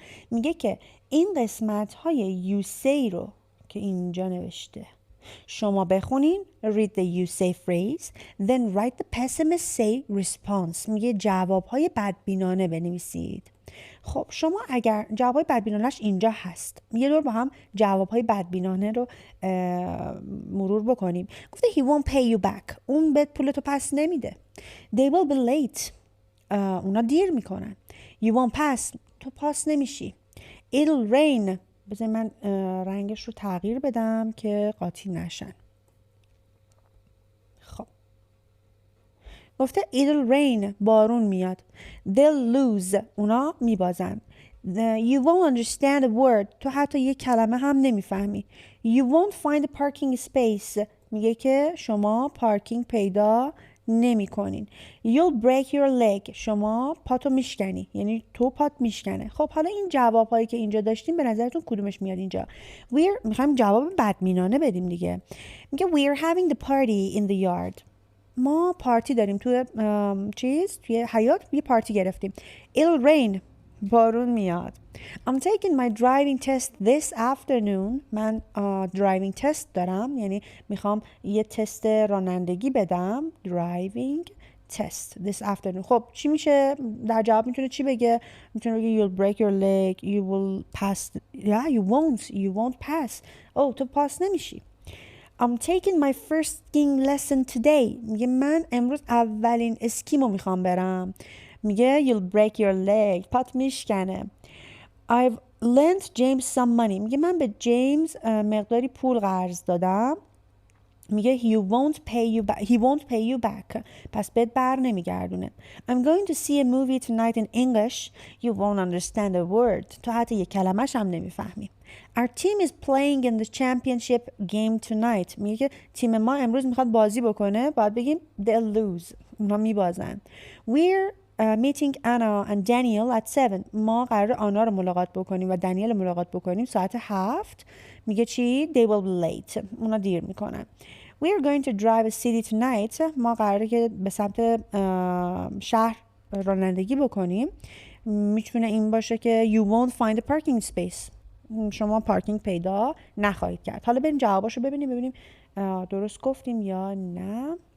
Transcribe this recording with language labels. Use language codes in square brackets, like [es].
[fa] میگه که این قسمت های [en] you say [fa] رو که اینجا نوشته شما بخونین. [en] read the you say phrase then write the pessimist say response. [fa] میگه جوابهای بدبینانه بنویسید. خب شما اگر جوابهای بدبینانهش اینجا هست، یه دور با هم جوابهای بدبینانه رو مرور بکنیم. گفته [en] he won't pay you back. [fa] اون بهت پولتو پس نمیده. [en] they will be late. [fa] اونا دیر میکنن. [en] you won't pass. [fa] تو پاس نمیشی. [en] it'll rain. [fa] بذار من رنگش رو تغییر بدم که قاطی نشن. خب گفته [en] it'll rain. [fa] بارون میاد. [en] they'll lose. [fa] اونا میبازن. [en] you won't understand a word. [fa] تو حتی یک کلمه هم نمیفهمی. [en] you won't find a parking space. [fa] میگه که شما پارکینگ پیدا نمی کنین. [en] you'll break your leg. [fa] شما پاتو میشکنی، یعنی تو پات میشکنه. خب حالا این جواب هایی که اینجا داشتیم به نظرتون کدومش میاد اینجا؟ میخوایم جواب بدبینانه بدیم دیگه. میگه [en] we're having the party in the yard. [fa] ما پارتی داریم توی توی حیاط یه پارتی گرفتیم. [en] it'll rain. [fa] بارون میاد. [en] I'm taking my driving test this afternoon. [fa] من driving test دارم، یعنی میخوام یه تست رانندگی بدم. [en] driving test this afternoon. [fa] خب چی میشه؟ در جواب میتونه چی بگه؟ میتونه بگه [en] you'll break your leg, you will pass. yeah, you won't pass. [fa] تو پاس نمیشی. [en] I'm taking my first skiing lesson today. [fa] میگه من امروز اولین اسکیمو میخوام برم. میگه [en] you'll break your leg. [fa] پات میشکنه. [en] I've lent James some money. [fa] میگه من به جیمز مقداری پول قرض دادم. میگه [en] he won't pay you back. [fa] پس بهت بر نمیگردونه. [en] I'm going to see a movie tonight in English. You won't understand a word. [fa] تو حتی یک کلمش هم نمیفهمی. [en] Our team is playing in the championship game tonight. [fa] میگه که تیم ما امروز میخواد بازی بکنه. باید بگیم [en] they'll lose. [fa] اونا میبازن. We're meeting Anna and Daniel at 7. ما قرار آنا رو ملاقات بکنیم و دنیل رو ملاقات بکنیم ساعت 7. میگه چی؟ [en] They will be late. [fa] اونا دیر میکنن. [en] We're going to drive a city tonight. [fa] ما قراره که به سمت شهر رانندگی بکنیم. میتونه این باشه که [en] you won't find a parking space. [fa] شما پارکینگ پیدا نخواهید کرد. حالا بریم جواباشو ببینیم درست گفتیم یا نه.